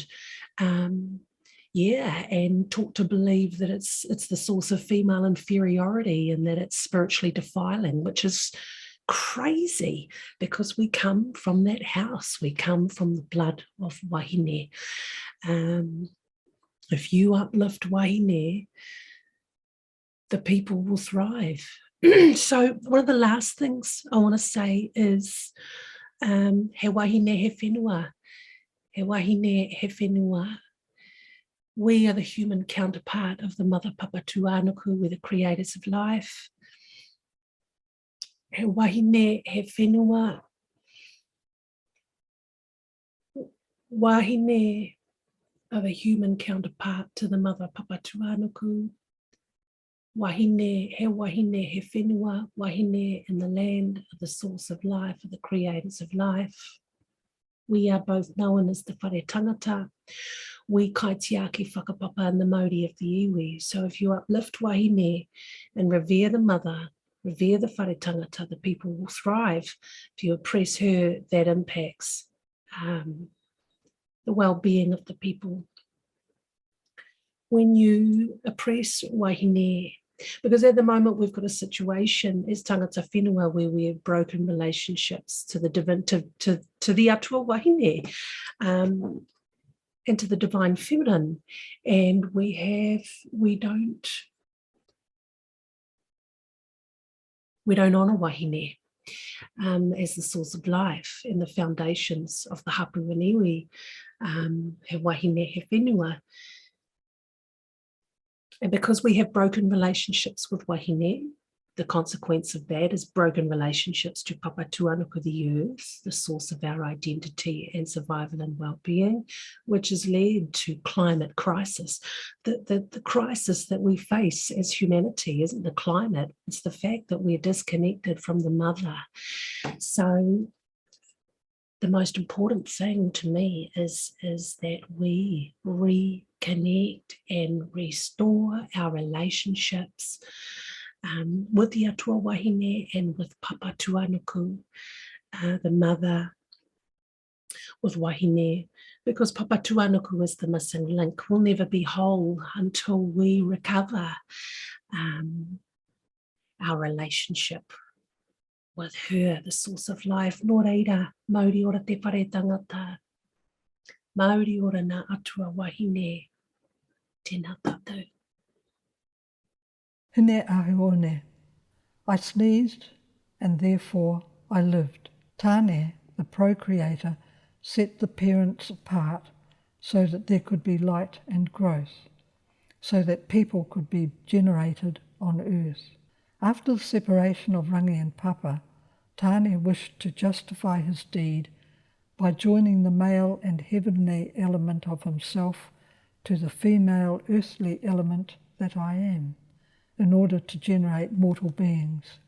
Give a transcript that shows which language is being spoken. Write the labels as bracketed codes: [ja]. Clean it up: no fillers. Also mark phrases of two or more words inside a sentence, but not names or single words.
[en] And taught to believe that it's the source of female inferiority and that it's spiritually defiling, which is crazy because we come from that house. We come from the blood of wahine. If you uplift wahine, the people will thrive. So one of the last things I want to say is [mi] he wahine he whenua. He wahine he whenua. [en] We are the human counterpart of the mother Papa Tuanuku. We're the creators of life. [mi] He wahine he whenua. [en] Wahine are the human counterpart to the mother Papa Tuanuku. [mi] Wahine he whenua. [en] Wahine in the land of the source of life, of the creators of life. We are both known as the [mi] whare tangata. [en] We [mi] kaitiaki whakapapa [en] and the Māori of the iwi. So if you uplift wahine and revere the mother, revere the [mi] whare tangata, [en] the people will thrive. If you oppress her, that impacts the well-being of the people. When you oppress wahine, because at the moment we've got a situation as [mi] tangata whenua [en] where we have broken relationships to the to the [mi] atua wahine, [en] and to the divine feminine, and we don't honour wahine. as the source of life and the foundations of the hapu and iwi, [mi] he wahine, he whenua. [en] And because we have broken relationships with wahine, the consequence of that is broken relationships to Papa Tuanuku, the earth, the source of our identity and survival and well-being, which has led to climate crisis. The crisis that we face as humanity isn't the climate, it's the fact that we're disconnected from the mother. So the most important thing to me is that we reconnect and restore our relationships with the [mi] atua wahine [en] and with Papa Tuanuku, the mother, with wahine, because Papa Tuanuku is the missing link. We'll never be whole until we recover our relationship with her, the source of life. [mi] Nō reira, Māori ora te whare tangata, Māori ora nā atua wahine, tēnā tātou. [en] Hine ahuone. I sneezed, and therefore I lived. Tāne, the procreator, set the parents apart so that there could be light and growth, so that people could be generated on earth. After the separation of Rangi and Papa, Tāne wished to justify his deed by joining the male and heavenly element of himself to the female earthly element that I am, in order to generate mortal beings.